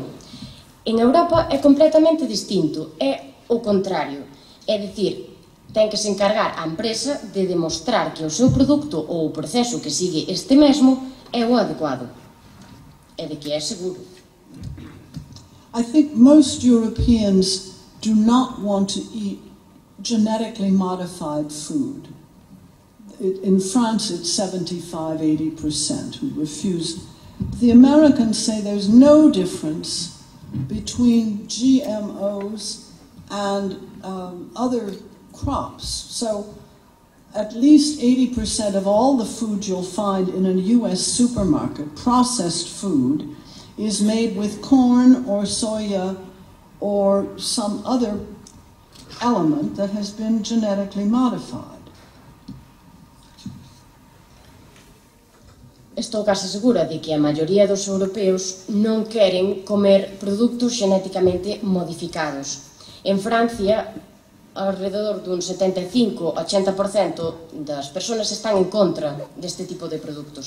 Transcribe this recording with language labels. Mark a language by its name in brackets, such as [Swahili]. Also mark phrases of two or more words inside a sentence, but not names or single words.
[Galician] En Europa é completamente distinto, é o contrario, é dicir, ten que se encargar a empresa de demostrar que o seu produto ou o proceso que sigue este mesmo é o adecuado, e de que é seguro. [English] I think most Europeans do not want to eat genetically modified food. In France, it's 75–80% who refuse. The Americans say there's no difference between GMOs and other crops. So at least 80% of all the food you'll find in a US supermarket, processed food, is made with corn or soya or some other element that has been genetically modified. [Galician] Estou case segura de que a maioría dos europeos non queren comer produtos xenéticamente modificados. En Francia, alrededor dun 75–80% das persoas están en contra deste tipo de produtos.